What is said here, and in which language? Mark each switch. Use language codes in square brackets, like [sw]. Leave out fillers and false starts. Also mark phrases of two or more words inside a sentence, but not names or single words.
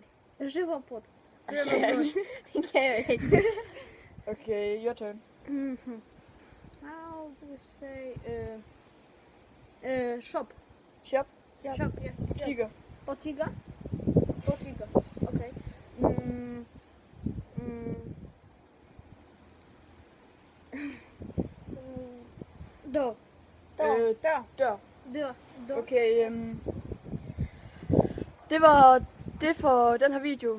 [pl] Żywopłot. [en] Okay, your turn. How do you say shop? Shop. Shop, yeah. [da] Butikker. Botiga. Okay. Dør. Dør. Okay, det var det for den her video.